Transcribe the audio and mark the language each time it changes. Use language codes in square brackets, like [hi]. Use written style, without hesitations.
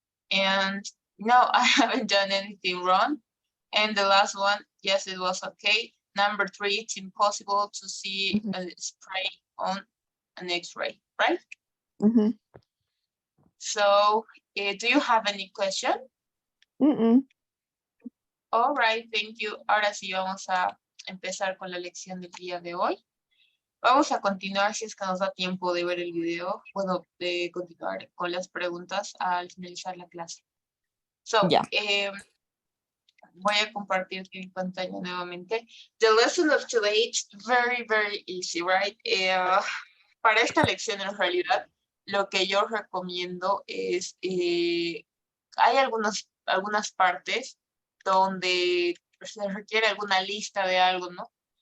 [en] And no, I haven't done anything wrong. And the last one, yes, it was okay. Number 3, it's impossible to see a spray on an X-ray, right? So, do you have any question? All right, thank you. [es] Ahora sí vamos a empezar con la lección del día de hoy. Vamos a continuar si es que nos da tiempo de ver el video, bueno, de continuar con las preguntas al finalizar la clase. So, voy a compartir mi pantalla nuevamente. [en] The lesson of today is very, very easy, right? [es] Para esta lección en realidad, lo que yo recomiendo es, hay algunas partes donde se requiere alguna lista de algo, ¿no?